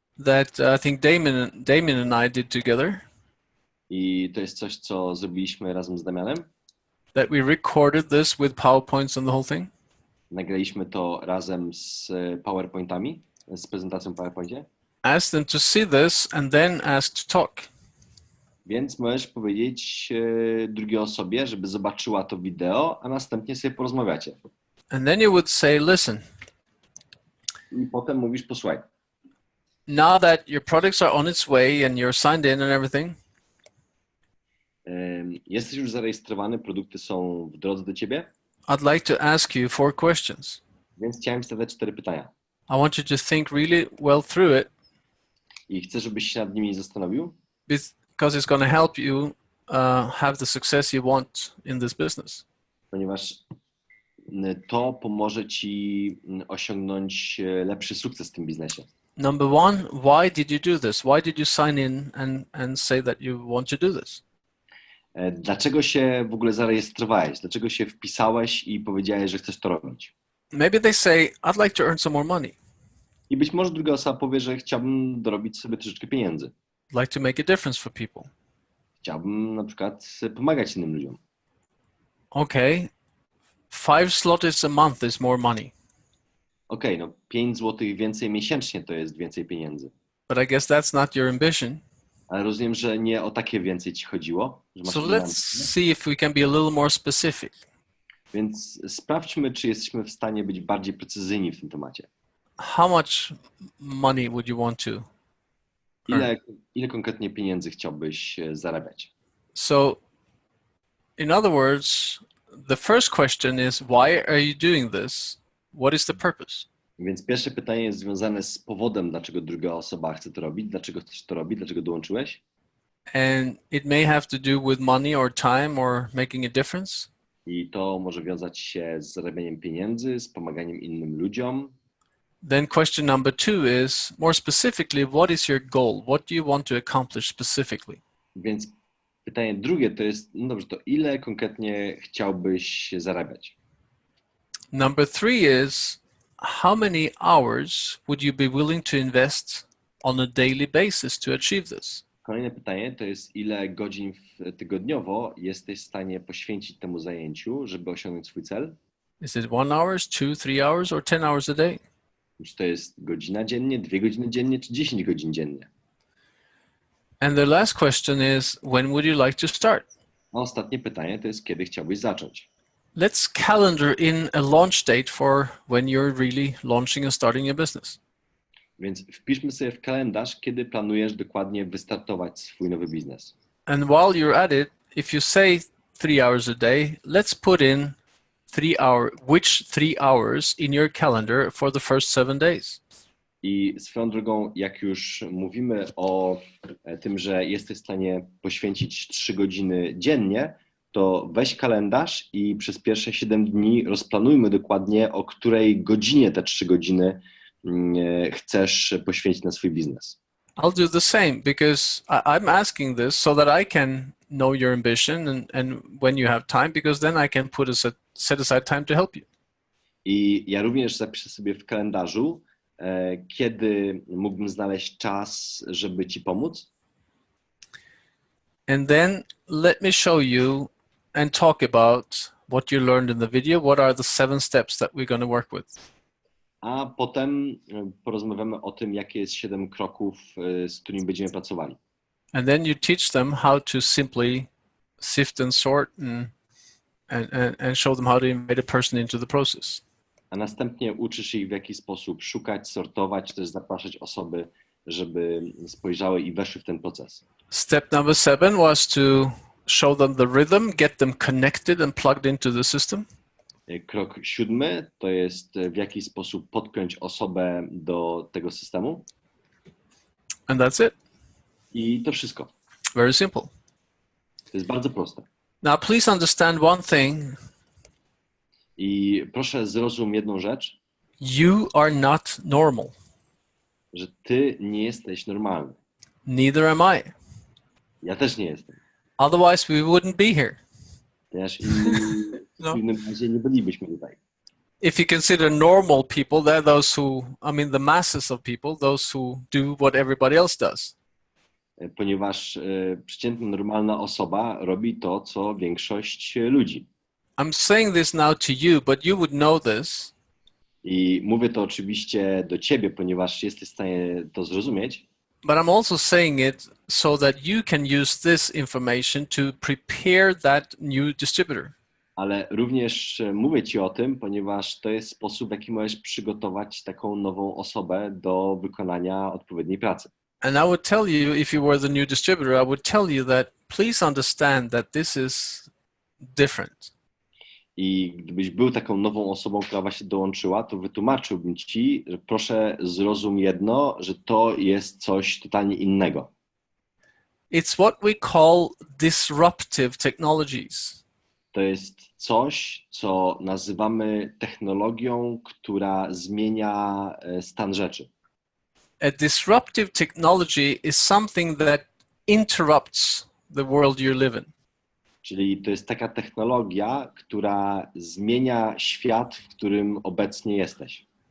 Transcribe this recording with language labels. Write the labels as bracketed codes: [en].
[en] That I think Damien and I did together. [pl] I to jest coś, co zrobiliśmy razem z Damianem. [en] That we recorded this with PowerPoints and the whole thing. [pl] Nagraliśmy to razem z PowerPointami, z prezentacją w PowerPoincie. [en] Ask them to see this and then ask to talk. [pl] Więc możesz powiedzieć drugiej osobie, żeby zobaczyła to wideo, a następnie sobie porozmawiacie. [en] And then you would say, listen, [pl] I potem mówisz, posłuchaj. [en] now that your products are on its way and you're signed in and everything, [pl] Jesteś już zarejestrowany, produkty są w drodze do ciebie, [en] I'd like to ask you 4 questions. [pl] więc chciałem ci zadać 4 pytania. [en] I want you to think really well through it [pl] I chcę, żebyś się nad nimi zastanowił, [en] because it's going to help you have the success you want in this business. [pl] ponieważ to pomoże ci osiągnąć lepszy sukces w tym biznesie. [en] Number 1, why did you do this? Why did you sign in and say that you want to do this? [pl] Dlaczego się w ogóle zarejestrowałeś? Dlaczego się wpisałeś i powiedziałeś, że chcesz to robić? [en] Maybe they say, I'd like to earn some more money. [pl] I być może druga osoba powie, że chciałbym dorobić sobie troszeczkę pieniędzy. [en] I'd like to make a difference for people. [pl] Chciałbym na przykład pomagać innym ludziom. [en] Okay, 5 zlotys a month is more money. [pl] Okej, no 5 zł więcej miesięcznie to jest więcej pieniędzy. [en] But I guess that's not your ambition. [pl] Ale rozumiem, że nie o takie więcej ci chodziło. Że masz [en] So [pl] inne [en] let's [pl] ambicje. [en] see if we can be a little more specific. [pl] Więc sprawdźmy, czy jesteśmy w stanie być bardziej precyzyjni w tym temacie. [en] How much money would you want to? [pl] Ile konkretnie pieniędzy chciałbyś zarabiać? [en] So, in other words, the first question is, why are you doing this? What is the purpose? [pl] Więc pierwsze pytanie jest związane z powodem, dlaczego druga osoba chce to robić, dlaczego chcesz to robić, dlaczego dołączyłeś. [en] And it may have to do with money or time or making a difference. [pl] I to może wiązać się z zarabianiem pieniędzy, z pomaganiem innym ludziom. [en] Then question number 2 is, more specifically, what is your goal? What do you want to accomplish specifically? [pl] Więc pytanie drugie to jest, no dobrze, to ile konkretnie chciałbyś zarabiać? [en] Number 3 is, how many hours would you be willing to invest on a daily basis to achieve this? [pl] Kolejne pytanie to jest, ile godzin tygodniowo jesteś w stanie poświęcić temu zajęciu, żeby osiągnąć swój cel? [en] Is it 1 hour, 2, 3 hours, or 10 hours a day? [pl] Czy to jest godzina dziennie, 2 godziny dziennie, czy 10 godzin dziennie? [en] And the last question is, when would you like to start? [pl] A ostatnie pytanie to jest, kiedy chciałbyś zacząć? [en] Let's calendar in a launch date for when you're really launching and starting your business. [pl] Więc wpiszmy sobie w kalendarz, kiedy planujesz dokładnie wystartować swój nowy biznes. [en] And while you're at it, if you say 3 hours a day, let's put in 3 hours in your calendar for the first 7 days. [pl] I swoją drogą, jak już mówimy o tym, że jesteś w stanie poświęcić 3 godziny dziennie, to weź kalendarz i przez pierwsze 7 dni rozplanujmy dokładnie, o której godzinie te 3 godziny chcesz poświęcić na swój biznes. [en] I'll do the same because I'm asking this so that I can know your ambition and when you have time, because then I can set aside time to help you. [pl] I ja również zapiszę sobie w kalendarzu, kiedy mógłbym znaleźć czas, żeby ci pomóc. [en] And then let me show you and talk about what you learned in the video. What are the 7 steps that we're going to work with? [pl] A potem porozmawiamy o tym, jakie jest 7 kroków, z którymi będziemy pracowali. [en] And then you teach them how to simply sift and sort and show them how to invite a person into the process. [pl] A następnie uczysz ich, w jaki sposób szukać, sortować, też zapraszać osoby, żeby spojrzały i weszły w ten proces. [en] Step number 7 was to show them the rhythm, get them connected and plugged into the system. [pl] Krok 7 to jest, w jaki sposób podpiąć osobę do tego systemu. [en] And that's it. [pl] I to wszystko. [en] Very simple. [pl] To jest bardzo proste. [en] Now, please understand one thing. [pl] I proszę zrozum jedną rzecz, [en] You are not normal. [pl] że ty nie jesteś normalny. [en] Neither am I. [pl] Ja też nie jestem. [en] Otherwise, we wouldn't be here. [pl] Ponieważ No. w innym razie nie bylibyśmy tutaj. [en] If you consider normal people, they're those who, the masses of people, those who do what everybody else does. [pl] Ponieważ przeciętna, normalna osoba robi to, co większość ludzi. [en] I'm saying this now to you, but you would know this. [pl] I mówię to oczywiście do ciebie, ponieważ jesteś w stanie to zrozumieć, [en] But I'm also saying it so that you can use this information to prepare that new distributor. [pl] ale również mówię ci o tym, ponieważ to jest sposób, w jaki możesz przygotować taką nową osobę do wykonania odpowiedniej pracy. [en] And I would tell you, if you were the new distributor, I would tell you that please understand that this is different. [pl] I gdybyś był taką nową osobą, która właśnie dołączyła, to wytłumaczyłbym ci, że proszę zrozum jedno, że to jest coś totalnie innego. [en] It's what we call disruptive technologies. [pl] To jest coś, co nazywamy technologią, która zmienia stan rzeczy. [en] A disruptive technology is something that interrupts the world you live in. [pl] Czyli to jest taka technologia, która zmienia świat, w którym obecnie jesteś.